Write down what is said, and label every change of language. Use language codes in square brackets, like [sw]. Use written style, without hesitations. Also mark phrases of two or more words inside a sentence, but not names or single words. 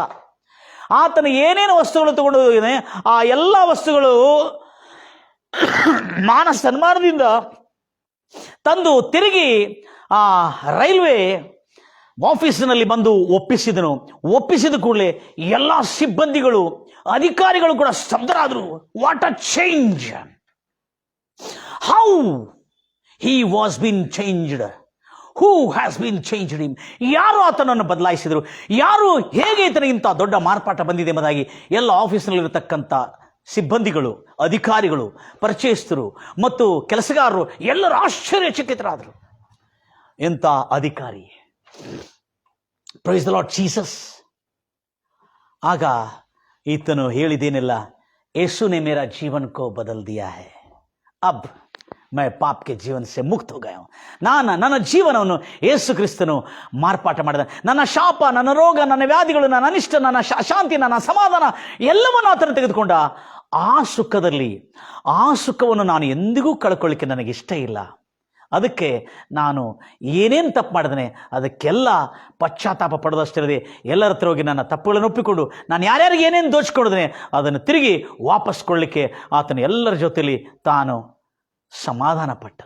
[kn] ಆತನ ಏನೇನು ವಸ್ತುಗಳು ತಗೊಂಡು ಹೋಗಿದೆ ಆ ಎಲ್ಲ ವಸ್ತುಗಳು ಸನ್ಮಾನದಿಂದ ತಂದು ತಿರುಗಿ ಆ ರೈಲ್ವೆ ಆಫೀಸಿನಲ್ಲಿ ಬಂದು ಒಪ್ಪಿಸಿದನು. ಒಪ್ಪಿಸಿದ ಕೂಡಲೇ ಎಲ್ಲ ಸಿಬ್ಬಂದಿಗಳು, ಅಧಿಕಾರಿಗಳು ಕೂಡ ಸ್ತಬ್ಧರಾದರು. [en] What a change! How he was been changed. Who has been changed him? [kn] ಯಾರು ಆತನನ್ನು ಬದಲಾಯಿಸಿದರು? ಯಾರು, ಹೇಗೆ ಈತನಿಗೆ ಇಂಥ ದೊಡ್ಡ ಮಾರ್ಪಾಟ ಬಂದಿದೆ ಎಂಬುದಾಗಿ ಎಲ್ಲ ಆಫೀಸ್ನಲ್ಲಿರತಕ್ಕಂಥ ಸಿಬ್ಬಂದಿಗಳು, ಅಧಿಕಾರಿಗಳು, ಪರಿಚಯಸ್ಥರು ಮತ್ತು ಕೆಲಸಗಾರರು ಎಲ್ಲರೂ ಆಶ್ಚರ್ಯಚಕಿತರಾದರು. ಎಂಥ ಅಧಿಕಾರಿ! [en] Praise the Lord Jesus. [kn] ಆಗ ಈತನು ಹೇಳಿದೇನೆಲ್ಲ, [hi] ಯೇಸು ने मेरा जीवन को बदल दिया है, अब मैं पाप के जीवन से मुक्त हो गया हूं. [kn] ನನ್ನ ಜೀವನವನ್ನು ಯೇಸು ಕ್ರಿಸ್ತನು ಮಾರ್ಪಾಟ ಮಾಡಿದ. ನನ್ನ ಶಾಪ, ನನ್ನ ರೋಗ, ನನ್ನ ವ್ಯಾಧಿಗಳು, ನನ್ನ ಅನಿಷ್ಟ, ನನ್ನ ಶಾಂತಿ, ನನ್ನ ಸಮಾಧಾನ ಎಲ್ಲವನ್ನೂ ಆತನು ತೆಗೆದುಕೊಂಡ. ಆ ಸುಖದಲ್ಲಿ, ಆ ಸುಖವನ್ನು ನಾನು ಎಂದಿಗೂ ಕಳ್ಕೊಳ್ಳಿಕ್ಕೆ ನನಗಿಷ್ಟ ಇಲ್ಲ. ಅದಕ್ಕೆ ನಾನು ಏನೇನು ತಪ್ಪು ಮಾಡಿದನೆ ಅದಕ್ಕೆಲ್ಲ ಪಶ್ಚಾತ್ತಾಪ ಪಡೋದಷ್ಟಿರದೆ ಎಲ್ಲರ ಹತ್ರ ಹೋಗಿ ನನ್ನ ತಪ್ಪುಗಳನ್ನು ಒಪ್ಪಿಕೊಂಡು ನಾನು ಯಾರ್ಯಾರಿಗೆ ಏನೇನು ದೋಚಿಕೊಂಡಿದ್ದೇನೆ ಅದನ್ನು ತಿರುಗಿ ವಾಪಸ್ ಕೊಡಲಿಕ್ಕೆ ಆತನು ಎಲ್ಲರ ಜೊತೆಯಲ್ಲಿ ತಾನು ಸಮಾಧಾನ ಪಟ್ಟನು.